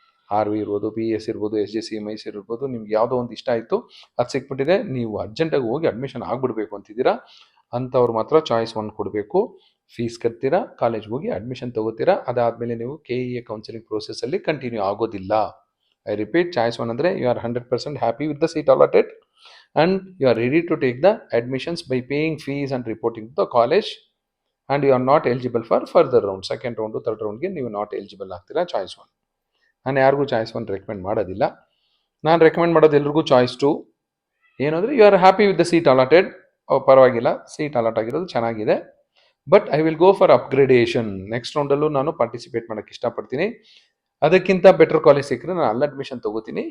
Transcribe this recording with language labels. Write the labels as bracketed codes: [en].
[kn] RV ಇರ್ಬೋದು, BS ಇರ್ಬೋದು, SJC Mysuru ಇರ್ಬೋದು, ನಿಮ್ಗೆ ಯಾವುದೋ ಒಂದು ಇಷ್ಟ ಆಯಿತು, ಅದು ಸಿಕ್ಬಿಟ್ಟಿದೆ. ನೀವು ಅರ್ಜೆಂಟಾಗಿ ಹೋಗಿ ಅಡ್ಮಿಷನ್ ಆಗಿಬಿಡ್ಬೇಕು ಅಂತಿದ್ದೀರಾ, ಅಂಥವ್ರು ಮಾತ್ರ ಚಾಯ್ಸ್ 1 ಕೊಡಬೇಕು. ಫೀಸ್ ಕಟ್ತೀರಾ, ಕಾಲೇಜ್ಗೆ ಹೋಗಿ ಅಡ್ಮಿಷನ್ ತೊಗೋತೀರಾ. ಅದಾದಮೇಲೆ ನೀವು KEA ಕೌನ್ಸಿಲಿಂಗ್ ಪ್ರೋಸೆಸ್ಸಲ್ಲಿ ಕಂಟಿನ್ಯೂ ಆಗೋದಿಲ್ಲ. [en] I repeat, choice 1 ಅಂದರೆ you are 100% happy with the seat allotted and you are ready to take the admissions by paying fees and reporting to the college, and you are not eligible for further round. [kn] Second round, third ರೌಂಡ್ಗೆ ನೀವು not eligible ಆಗ್ತೀರಾ. Choice 1. ನಾನು ಯಾರಿಗೂ choice 1 recommend ಮಾಡೋದಿಲ್ಲ. ನಾನು recommend ಮಾಡೋದು ಎಲ್ರಿಗೂ choice 2. ಏನು ಅಂದರೆ, [en] you are happy with the seat allotted, [kn] ಪರವಾಗಿಲ್ಲ, ಸೀಟ್ ಅಲಾಟ್ ಆಗಿರೋದು ಚೆನ್ನಾಗಿದೆ, [en] But I will go for upgradation. [kn] Next ರೌಂಡಲ್ಲೂ ನಾನು ಪಾರ್ಟಿಸಿಪೇಟ್ ಮಾಡೋಕ್ಕೆ ಇಷ್ಟಪಡ್ತೀನಿ. ಅದಕ್ಕಿಂತ ಬೆಟರ್ ಕಾಲೇಜ್ ಸಿಕ್ಕರೆ ನಾನು ಅಲ್ಲಿ ಅಡ್ಮಿಷನ್ ತೊಗೋತೀನಿ.